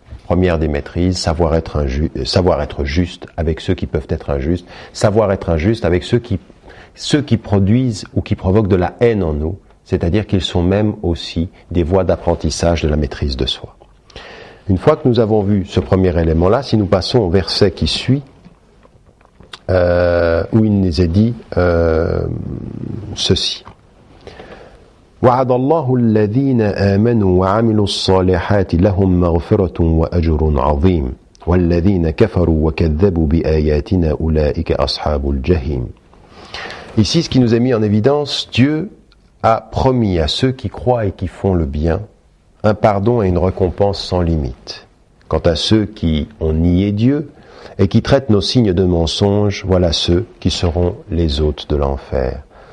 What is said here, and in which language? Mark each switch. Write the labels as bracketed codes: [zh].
[fr] Première des maîtrises, savoir être juste avec ceux qui peuvent être injustes, savoir être injuste avec ceux qui produisent ou qui provoquent de la haine en nous, c'est-à-dire qu'ils sont même aussi des voies d'apprentissage de la maîtrise de soi. Une fois que nous avons vu ce premier élément-là, si nous passons au verset qui suit, où il nous est dit ceci. [ar] وعد الله الذين آمنوا وعملوا الصالحات لهم مغفرة وأجر عظيم والذين كفروا وكذبوا بآياتنا أولئك أصحاب الجحيم. [fr] Ici, ce qui nous est mis en évidence, Dieu a promis à ceux qui croient et qui font le bien un pardon et une récompense sans limite. Quant à ceux qui ont nié Dieu et qui traitent nos signes de mensonge, voilà ceux qui seront les hôtes de l'enfer.